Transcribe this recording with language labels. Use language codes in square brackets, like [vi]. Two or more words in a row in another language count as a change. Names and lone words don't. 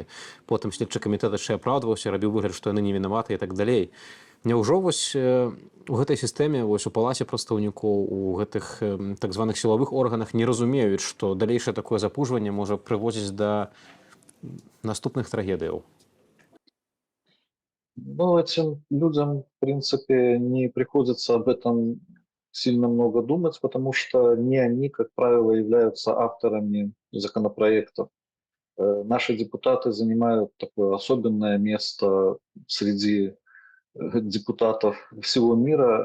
[be] Потым следчы камітэт яшчэ апраўдваўся, рабіў выгляд, што яны не вінаваты і так далей. Няўжо вось у гэтай сістэме, вось у палаце прадстаўнікоў, у гэтых так званых сілавых органах не разумеюць, што далейшае такое запужванне можа прыводзіць да наступных трагедий? [ru] Ну, этим людям, в принципе, не приходится об этом сильно много думать, потому что не они, как правило, являются авторами законопроектов. Наши депутаты занимают такое особенное место среди депутатов всего мира.